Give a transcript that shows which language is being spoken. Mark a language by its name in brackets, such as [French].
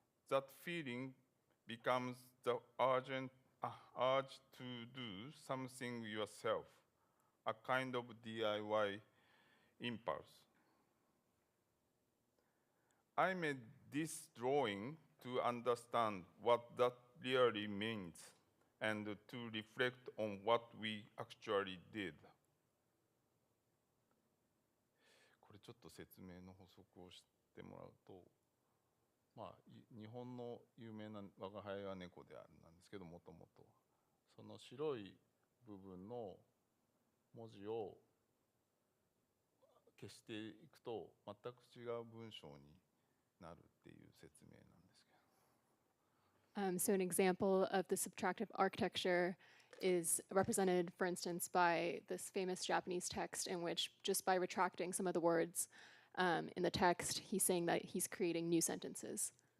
[English] That feeling becomes the urge to do something yourself, a kind of DIY impulse. I made this drawing to understand what that really means and to reflect on what we actually did. [Japanese] これちょっと説明の補足をしてもらうと、日本の有名な我が輩は猫であるなんですけど、もともとその白い部分の文字を消していくと全く違う文章になるっていう説明なんですけど。 [English] So an example of the subtractive architecture is represented, for instance, by this famous Japanese text in which just by retracting some of the words in the text, he's saying that he's creating new sentences.